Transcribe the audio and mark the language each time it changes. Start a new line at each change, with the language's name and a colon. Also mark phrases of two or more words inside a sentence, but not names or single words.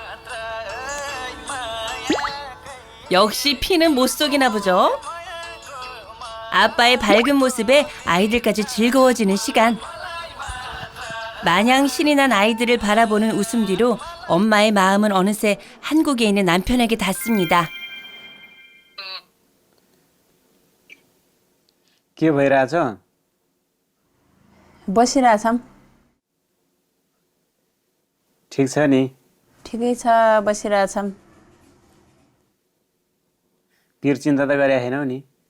Korean: 역시 피는 못 속이나 보죠. 아빠의 밝은 모습에 아이들까지 즐거워지는 시간. 마냥 신이 난 아이들을 바라보는 웃음 뒤로 엄마의 마음은 어느새 한국에 있는 남편에게 닿습니다.
Nepali: के भइरहेछ? बसिरहेछौँ ठिक छ नि? ठिकै छ बसिरहेछौँ पिर चिन्ता त गरेका छैनौ नि?